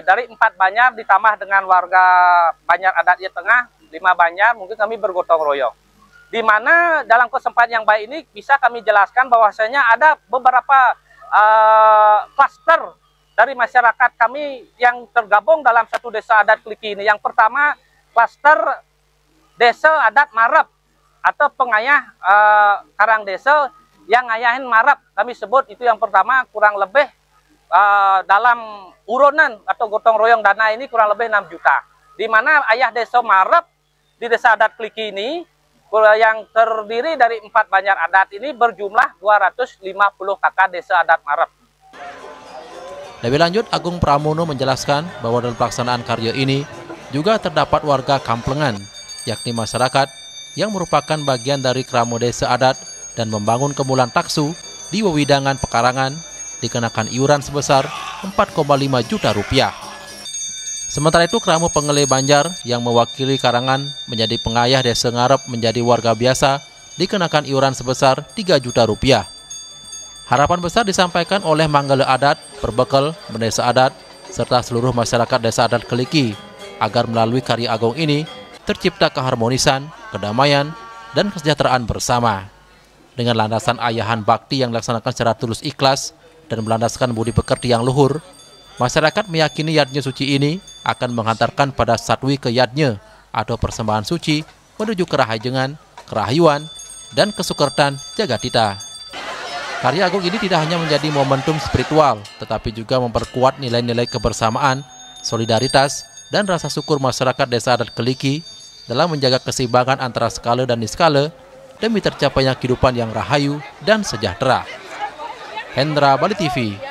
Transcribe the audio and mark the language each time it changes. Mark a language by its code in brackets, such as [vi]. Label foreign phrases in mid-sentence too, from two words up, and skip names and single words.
[id] Dari 4 banjar ditambah dengan warga Banjar Adat Iyeh Tengah, 5 banjar, mungkin kami bergotong royong. Di mana dalam kesempatan yang baik ini bisa kami jelaskan bahwasanya ada beberapa klaster dari masyarakat kami yang tergabung dalam satu Desa Adat Keliki ini. Yang pertama, klaster Desa Adat Marep atau pengayah Karang Desa yang ngayahin Marep. Kami sebut itu yang pertama, kurang lebih dalam urunan atau gotong royong dana ini kurang lebih 6 juta. Di mana ayah Desa Marep di Desa Adat Keliki ini yang terdiri dari 4 banjar adat ini berjumlah 250 kakak Desa Adat Marep. Lebih lanjut, Agung Pramono menjelaskan bahwa dalam pelaksanaan karya ini juga terdapat warga kamplengan, yakni masyarakat yang merupakan bagian dari Kramo Desa Adat dan membangun kemulan taksu di wewidangan pekarangan dikenakan iuran sebesar 4,5 juta rupiah. Sementara itu, Kramo Pengeleh Banjar yang mewakili karangan menjadi pengayah Desa Ngarep menjadi warga biasa dikenakan iuran sebesar 3 juta rupiah. Harapan besar disampaikan oleh Manggala Adat, Perbekel, Desa Adat, serta seluruh masyarakat Desa Adat Keliki agar melalui karya agung ini tercipta keharmonisan, kedamaian, dan kesejahteraan bersama. Dengan landasan ayahan bakti yang dilaksanakan secara tulus ikhlas dan melandaskan budi pekerti yang luhur, masyarakat meyakini yadnya suci ini akan menghantarkan pada satwi ke yadnya atau persembahan suci menuju kerahajengan, kerahayuan, dan kesukertan jagatita. Karya agung ini tidak hanya menjadi momentum spiritual, tetapi juga memperkuat nilai-nilai kebersamaan, solidaritas, dan rasa syukur masyarakat Desa Adat Keliki dalam menjaga keseimbangan antara skala dan niskala demi tercapainya kehidupan yang rahayu dan sejahtera. Hendra, Bali TV.